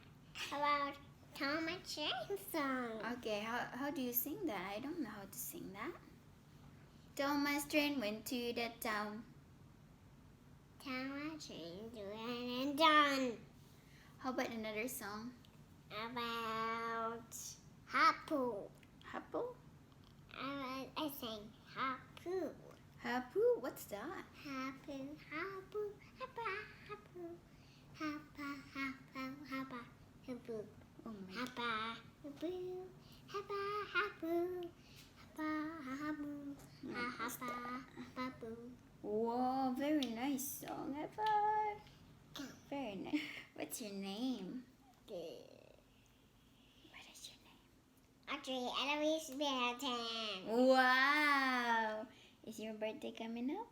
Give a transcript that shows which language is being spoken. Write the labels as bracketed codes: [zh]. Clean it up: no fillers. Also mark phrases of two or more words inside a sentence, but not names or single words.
[en] About Tom and Jerry song. Okay, how do you sing that? I don't know how to sing that. Thomas Train went to the town. Tom and Jerry and done. How about another song? About Hapu. Hapu? I sang Hapu. Hapu? What's that? Hapu, Hapu, Hapa, Hapu. Hapa, Hapa, Hapa, Hapu. Oh my. Hapa, Hapu, Hapa, Hapu. Hapa, Hapu, Hapa, Hapu. Whoa, very nice song. High five. Very nice. What's your name? What is your name? Audrey, Eloise, Middleton. Wow. Is your birthday coming up?